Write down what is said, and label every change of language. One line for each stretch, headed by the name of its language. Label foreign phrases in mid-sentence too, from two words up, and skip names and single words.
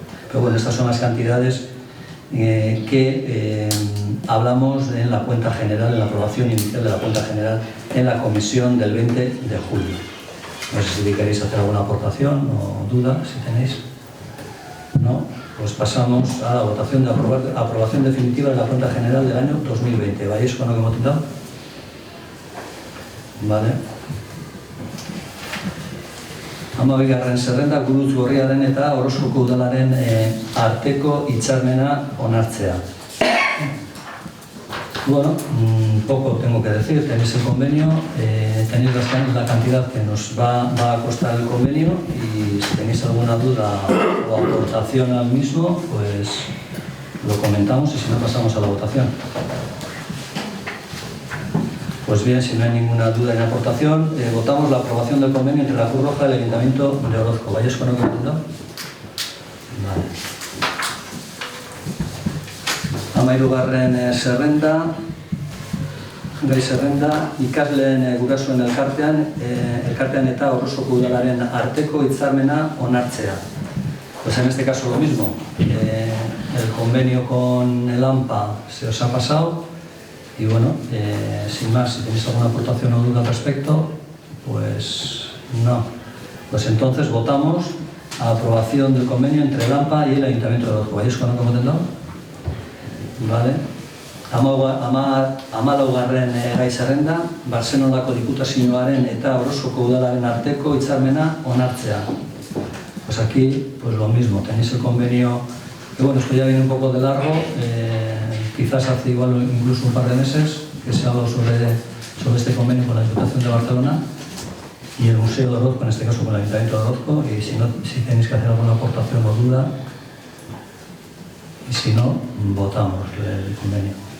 Spanish: Pero bueno, estas son las cantidades que hablamos en la cuenta general, en la aprobación inicial de la cuenta general en la comisión del 20 de julio. No sé si queréis hacer alguna aportación o duda, si tenéis. No, pues pasamos a la votación de aprobación definitiva de la cuenta general del año 2020. ¿Vais con lo que hemos votado? Vale.
Basque: Hamabigarren zerrenda, Gurutz Gorriaren eta Orozkoko udalaren arteko hitzarmena onartzea.
Spanish: Bueno, poco tengo que decir, tenéis el convenio, tenéis la cantidad que nos va a costar el convenio, y si tenéis alguna duda o aportación al mismo, pues lo comentamos, y si no, pasamos a la votación. Pues bien, si no hay ninguna duda ni aportación, votamos la aprobación del convenio entre la Cruz Roja y el Ayuntamiento de Orozco. ¿Vayáis con lo que entiendo? Vale.
Basque: Hamahirugarren zerrenda, gai zerrenda, ikasleen gurasoen elkartean eta Orozkoko udalaren arteko hitzarmena onartzea.
Spanish: Pues en este caso lo mismo, el convenio con el AMPA se os ha pasado. Y bueno, sin más, si tenéis alguna aportación o duda al respecto, pues no. Pues entonces votamos a aprobación del convenio entre el AMPA y el Ayuntamiento de Orozco. ¿Vais con lo que hemos intentado? Vale.
Basque: Hamalaugarren gai zerrenda, Bartzelonako Diputazioaren eta Orozkoko udalaren arteko hitzarmena onartzea.
Spanish: Pues aquí, pues lo mismo, tenéis el convenio, que bueno, esto ya viene un poco de largo, quizás hace igual incluso un par de meses que se ha hablado sobre este convenio con la Diputación de Barcelona y el Museo de Orozco, en este caso con el Ayuntamiento de Orozco, y si tenéis que hacer alguna aportación o duda, y si no, votamos el convenio.